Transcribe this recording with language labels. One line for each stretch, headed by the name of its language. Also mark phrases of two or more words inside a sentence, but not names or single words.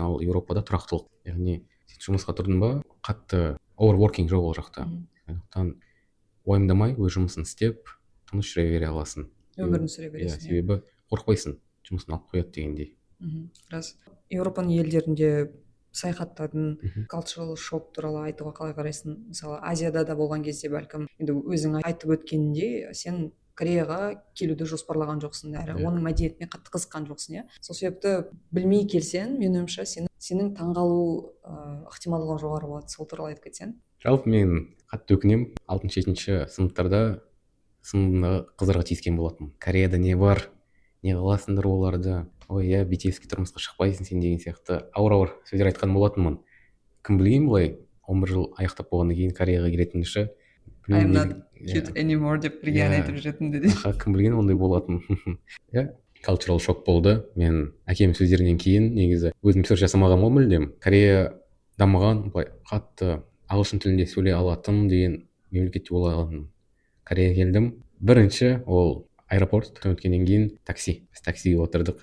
Kazakh: Ал Еуропада тұрақтылық, яғни сен жұмысқа тұрдың ба, қатты overworking жоқ ол жақта. Сондықтан уайымдамай өз жұмысын істеп, тыныш жүре бере аласың. Өмірін сүре бересің. Себебі қорықпайсың, жұмысын алып қояды дегендей. Рас. Еуропаның елдерінде саяхаттадың,
English: cultural shock
Kazakh: туралы айтуға қалай қарайсың? Мысалы Азияда да болған кезде бәлкім енді өзің айтып өткенде сен Кореяға келуді жоспарлаған жоқсың, әрі оның мәдениетіне қатты қызыққан жоқсың, Сол себепті білмей келсең, менің ойымша сенің таңғалу ықтималдығы жоғары болады. Сол туралы айтып кетсең. Жалпы мен қатты өкінемін, 6-7 сыныптарда сыныбымдағы қыздарға тиіскен болатынмын. Кореяда не бар, не қыласыңдар оларды, ой BTS-ке тұрмысқа шықпайсың сен деген сияқты ауыр сөздер айтқан болатынмын. Кім білген былай 11 жыл аяқтап болғаннан кейін Кореяға келетінімді.
English: I'm not cute anymore
Kazakh: деп бірге ән айтып жүретінді де. Кім білген ондай болатын.
English: Cultural shock
Kazakh: болды. Мен әкемнің сөздерінен кейін негізі өзім реsearch жасамаған ғой мүлдем. Корея дамыған, былай қатты ағылшын тілінде сөйлей алатын деген мемлекетте болғанмын. Кореяға келдім. Бірінші ол аэропорт өткеннен кейін такси. Біз таксиге отырдық.